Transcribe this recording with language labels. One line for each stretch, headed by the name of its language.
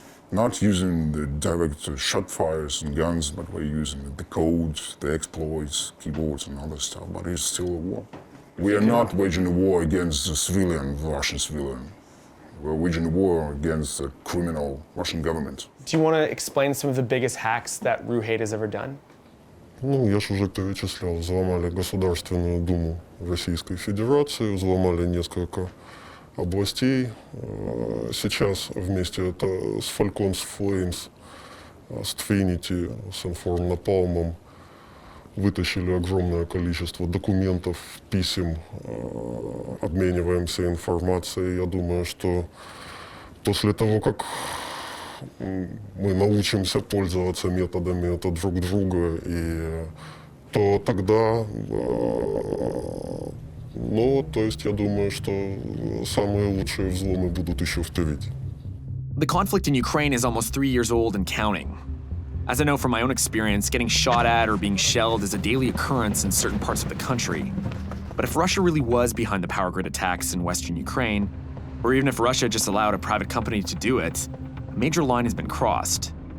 English: Not using the direct shot fires and guns, but we're using the codes, the exploits, keyboards and other stuff, but it's still a war. We are not waging a war against the civilian, Russian civilian. We're waging a war against the criminal Russian government. Do you want to explain some of the biggest hacks that Ru-Hate has ever done?
Russian: Ну, я же уже перечислял. Взломали Государственную Думу Российской Федерации, взломали несколько областей. Сейчас вместе это с Falcons Flames, с Trinity, с Inform Napalm вытащили огромное количество документов, писем, обмениваемся информацией. Я думаю, что после того, как мы научимся пользоваться методами это друг друга, то тогда, то есть я думаю, что самые лучшие взломы будут еще впереди.
English: The conflict in Ukraine is almost 3 years old and counting. As I know from my own experience, getting shot at or being shelled is a daily occurrence in certain parts of the country. But if Russia really was behind the power grid attacks in western Ukraine, or even if Russia just allowed a private company to do it, a major line has been crossed.